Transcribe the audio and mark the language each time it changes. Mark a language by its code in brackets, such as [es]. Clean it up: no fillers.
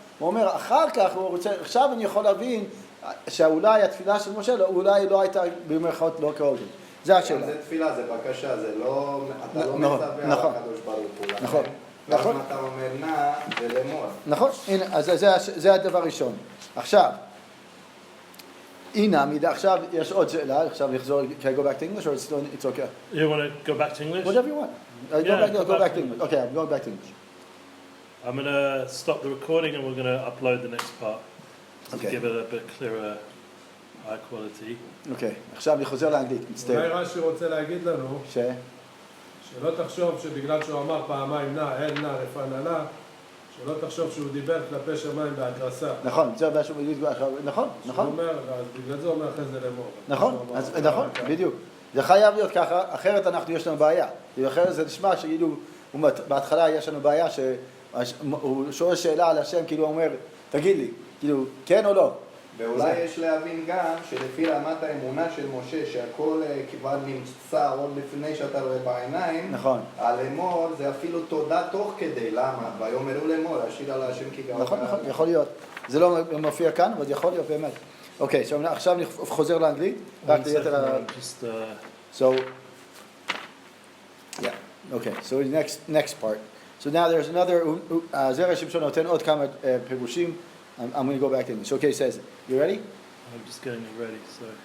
[he] הוא אומר, אחר כך הוא רוצה, עכשיו אני יכול להבין שאולי התפילה של משה, אולי לא הייתה במרכאות לא קודם. זה השאלה. זה תפילה, זה בקשה, זה לא, אתה לא מצווה על הקדוש ברוך הוא. נכון. נכון. אתה אומר נא, זה לאמור. נכון, הנה, אז זה הדבר הראשון. עכשיו, הנה, עכשיו יש עוד שאלה, עכשיו נחזור, [en] can I go back to English or it's okay? You want to go back to English? Whatever you want. Go back to English. Okay, I'm going back to English. I'm going to stop the recording and we're going to upload the next part to Okay. give it a bit clearer, high quality. [he] אוקיי, עכשיו אני חוזר לאנגלית, אולי מצטער. רש"י רוצה להגיד לנו, שלא תחשוב שבגלל שהוא אמר פעמיים נא, אל נא רפא נא לה, שלא תחשוב שהוא דיבר כלפי שמיים בהתרסה. נכון, זה מה שהוא בדיוק, נכון, נכון. שהוא אומר, אז בגלל זה הוא אומר אחרי זה לאמור. נכון, אז נכון, בדיוק. זה חייב להיות ככה, אחרת יש לנו בעיה. אחרת זה נשמע שכאילו, בהתחלה יש לנו בעיה שהוא שואל שאלה על השם, כאילו הוא אומר, תגיד לי, כאילו, כן או לא? ואולי יש להבין גם שלפי רמת האמונה של משה, שהכל כבר נמצא עוד לפני שאתה רואה בעיניים, נכון. הלאמור זה אפילו תודה תוך כדי, למה? ויאמרו לאמור, השיר על השם כי גאו. נכון, נכון, יכול להיות. זה לא מופיע כאן, אבל יכול להיות באמת. אוקיי, עכשיו אני חוזר לאנגלית. רק ליתר [en] So, yeah, okay, so next part. So now there's another, Zera Shimshon [he] נותן עוד כמה פירושים. [en] I'm going to go back to English. Okay, it says, you ready? I'm just getting it ready, so.